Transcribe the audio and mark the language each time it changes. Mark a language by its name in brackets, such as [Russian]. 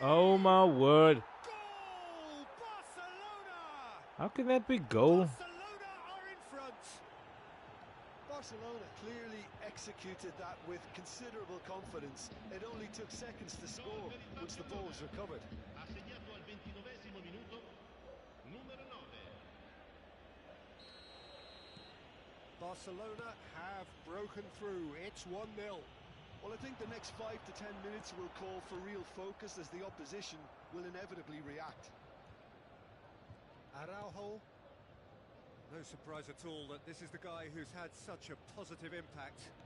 [English] Oh my word. Goal! Barcelona! How can that be goal? Barcelona are in front. Barcelona clearly executed that with considerable confidence. It only took seconds to score once the ball was recovered. [Italian] Ha segnato al 29esimo minuto numero 9. [English] Barcelona have broken through. It's 1-0. Well, I think the next 5 to 10 minutes will call for real focus as the opposition will inevitably react. Araujo. No surprise at all that this is the guy who's had such a positive impact.